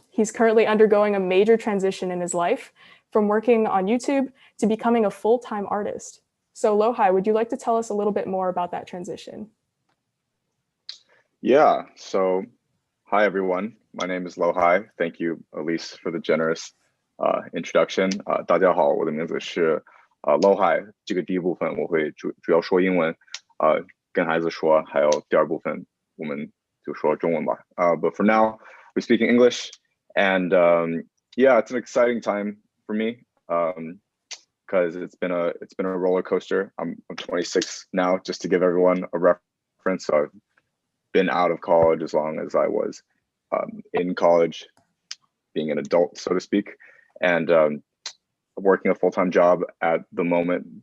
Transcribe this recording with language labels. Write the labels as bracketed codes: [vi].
[en] He's currently undergoing a major transition in his life from working on YouTube to becoming a full-time artist. So Lowhi, would you like to tell us a little bit more about that transition? Yeah, so hi everyone, my name is Lowhi. Thank you, Elise, for the generous introduction. [zh] 大家好，我的名字是Lowhi。这个第一部分我会主要说英文，跟孩子说，还有第二部分我们就说中文吧。 [en] But for now, we're speaking English, and yeah, it's an exciting time for me because it's been a roller coaster. I'm 26 now, just to give everyone a preference. So I've been out of college as long as I was in college, being an adult, so to speak, and working a full-time job at the moment.